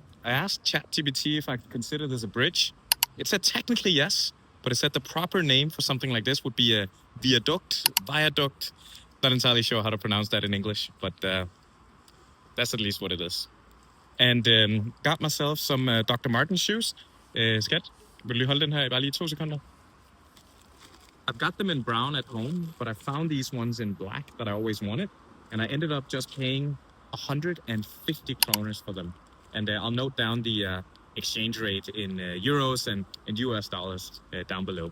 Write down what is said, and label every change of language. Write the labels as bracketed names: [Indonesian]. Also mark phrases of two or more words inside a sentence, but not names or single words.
[English] I asked ChatGPT if I could consider this a bridge. It said technically yes, but it said the proper name for something like this would be a viaduct. Not entirely sure how to pronounce that in English, but that's at least what it is. And got myself some Dr. Martens shoes. [Danish] Skat, vil du lige holde den her i bare lige 2 sekunder? [English] I've got them in brown at home, but I found these ones in black that I always wanted. And I ended up just paying 150 kroners for them. And I'll note down the exchange rate in euros and US dollars down below.